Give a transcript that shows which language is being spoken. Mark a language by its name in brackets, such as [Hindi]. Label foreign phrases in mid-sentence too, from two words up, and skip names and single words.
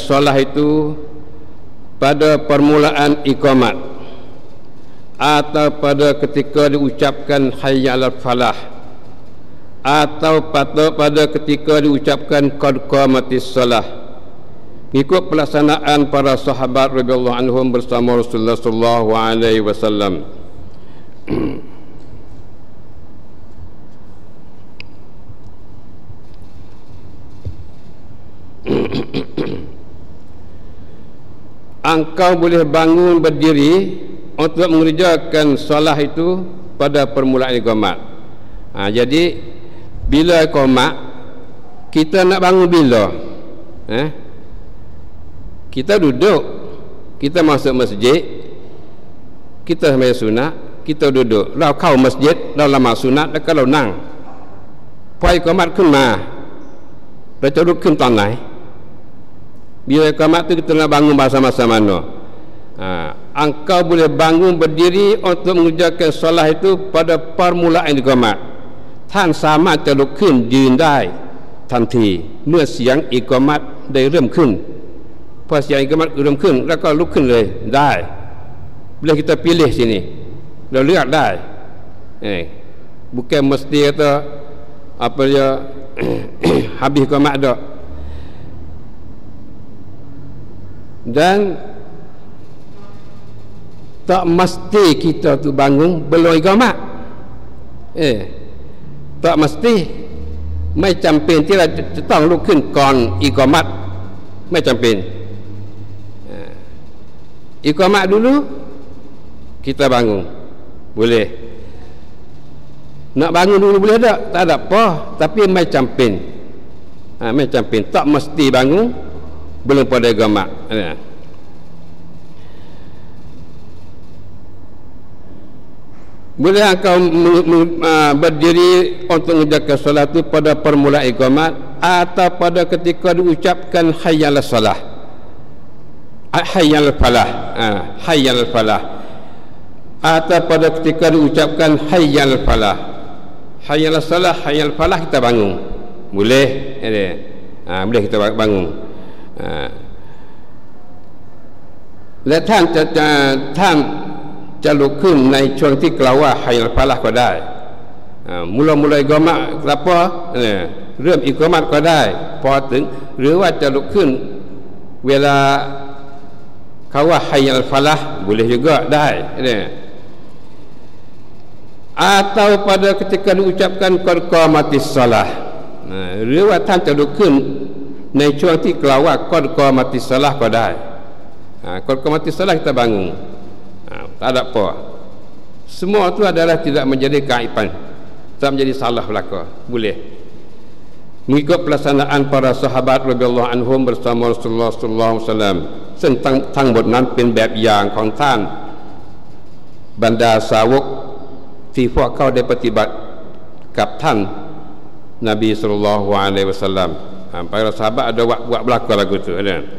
[Malay] solat itu pada permulaan iqamat atau pada ketika diucapkan [Arabic] حي على الفلاح [Malay] atau pada ketika diucapkan [Arabic] قد قامت الصلاة, [Malay] ikut pelaksanaan para sahabat [Arabic] رضي الله عنهم [Malay] bersama Rasulullah [Arabic] صلى الله عليه وسلم. [Malay] Engkau boleh bangun berdiri untuk mengerjakan solat itu pada permulaan iqamat. Jadi bila iqamat, kita nak bangun bila? Kita duduk, kita masuk masjid, kita sembahyang sunat, kita duduk. [Thai] เราเข้ามัสยิดเราละหมาดสุนัตแล้วก็เรานั่งพออิกอมัตขึ้นมาเราจะลุกขึ้นตอนไหน [Malay] bila iqamat itu kita nak bangun masa-masa mana? [Thai] Engkau boleh bangun berdiri untuk mengerjakan solat itu pada permulaan iqamat. ท่านสามารถจะลุกขึ้นยืนได้ทันทีเมื่อเสียงอิกอมัตได้เริ่มขึ้นพอเสียงอิกอมัตเริ่มขึ้นแล้วก็ลุกขึ้นเลยได้ [Malay] boleh kita pilih sini, [Thai] เราเลือกได้ [Malay] bukan mesti kata apa dia habis iqamat dah. Dan tak mesti kita tu bangun belum iqamat. Tak mesti, [Thai] ไม่จำเป็นที่เราจะต้องลุกขึ้นก่อนอิกอมัตไม่จำเป็นอิกอมัต [Malay] dulu kita bangun boleh, nak bangun dulu boleh tak ada apa, tapi [Thai] ไม่จำเป็น ไม่จำเป็น [Malay] tak mesti bangun belum pada iqamat. Boleh engkau berdiri untuk mengerjakan solat itu pada permulaan iqamat atau pada ketika diucapkan [Arabic] حي على الصلاة حي على الفلاح حي على الفلاح, [Malay] atau pada ketika diucapkan [Arabic] حي على الفلاح حي على الصلاة حي على الفلاح, [Malay] kita bangun boleh, boleh kita bangun. [Thai] และท่านจะลุกขึ้นในช่วงที่กล่าวว่า [Arabic] حي على الفلاح [Thai] ก็ได้ [Malay] mula-mula iqamat kenapa? [Thai] เริ่มอิกอมัตก็ได้พอถึงหรือว่าจะลุกขึ้นเวลาเขาว่า [Arabic] حي الفلاح [Malay] boleh juga [Thai] ได้เนี่ย [Malay] atau pada ketika diucapkan [Arabic] قد قامت الصلاة [Thai] หรือว่าท่านจะลุกขึ้นในช่วงที่กล่าวว่า qad qamatis salah ก็ได้ qad [Arabic] قامت الصلاة [Malay] kita bangun tak ada apa semua itu adalah tidak menjadi kaiban tak menjadi salah belaka boleh mengikut pelaksanaan para sahabat [Arabic] رضي الله عنهم [Malay] bersama Rasulullah [Arabic] صلى الله عليه وسلم [Thai] ซึ่งทั้งหมดนั้นเป็นแบบอย่างของท่านบรรดาสาวกที่พวกเขาได้ปฏิบัติกับท่านนบี [Arabic] صلى الله عليه وسلم [Malay] para sahabat ada buat belaka lagu tu ada